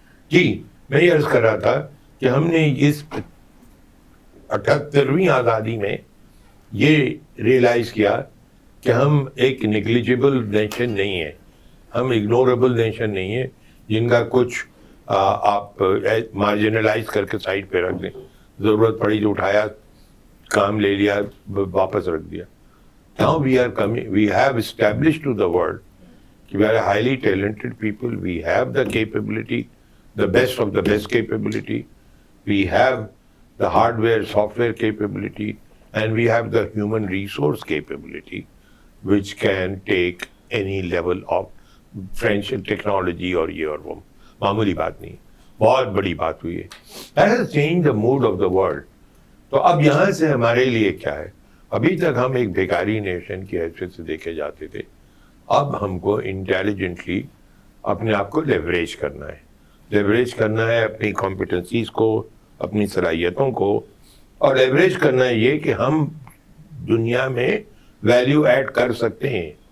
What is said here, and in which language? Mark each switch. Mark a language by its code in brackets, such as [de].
[ur] جی, میں یہ عرض کر رہا تھا کہ ہم نے اس 78ویں آزادی میں یہ ریئلائز کیا کہ ہم ایک نیگلیجیبل نیشن نہیں ہے, ہم اگنوریبل نیشن نہیں ہے جن کا کچھ آپ مارجنلائز کر کے سائڈ پہ رکھ دیں, ضرورت پڑی تو اٹھایا, کام لے لیا, واپس رکھ دیا. [en] Now we are coming, we have established to the world that we are a highly talented people, we have the capability, the best of the best capability, we have the hardware, software capability, and we have the human resource capability which can take any level of French technology [ur] اور یہ اور وہ. معمولی بات نہیں, بہت بڑی بات ہوئی ہے. [en] That has changed the mood of the world. [ur] تو اب یہاں سے ہمارے لیے کیا ہے, ابھی تک ہم ایک بیکاری نیشن کی حیثیت سے دیکھے جاتے تھے, اب ہم کو انٹیلیجنٹلی اپنے آپ کو لیوریج کرنا ہے. لیوریج کرنا ہے اپنی کمپیٹنسیز کو, اپنی صلاحیتوں کو, اور لیوریج کرنا ہے یہ کہ ہم دنیا میں ویلیو ایڈ کر سکتے ہیں.